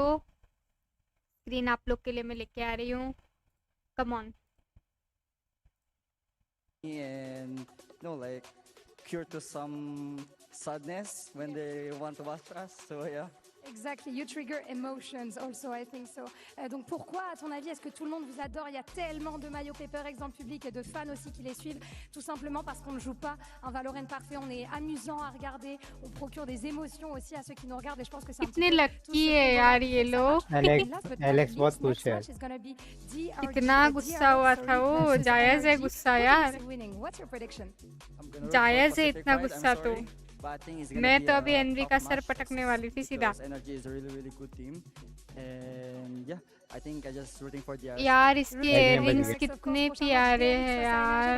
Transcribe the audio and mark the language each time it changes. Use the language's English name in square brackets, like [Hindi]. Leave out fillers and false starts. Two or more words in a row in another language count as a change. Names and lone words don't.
[Hindi] स्क्रीन आप लोग के लिए मैं लेके आ रही हूँ, [English] come on. And like cure to some sadness when they want to watch us, so yeah. Exactly, you trigger emotions also, I think so. [French] Donc pourquoi, à ton avis, est-ce que tout le monde vous adore? Il y a tellement de maillots PRX dans le public et de fans aussi qui les suivent, tout simplement parce qu'on ne joue pas un Valorant parfait, on est amusant à regarder, on procure des émotions aussi à ceux qui nous regardent, et je pense que c'est un [Hindi] कितने [French] petit peu [Hindi] लकी है यार ये लोग। एलेक्स बहुत खुश है। कितना गुस्सा हुआ था वो, जायज है गुस्सा यार, जायज है इतना गुस्सा तो। मैं तो अभी एनवी का सर पटकने वाली थी सीधा। यार इसके इयररिंग्स कितने प्यारे हैं यार।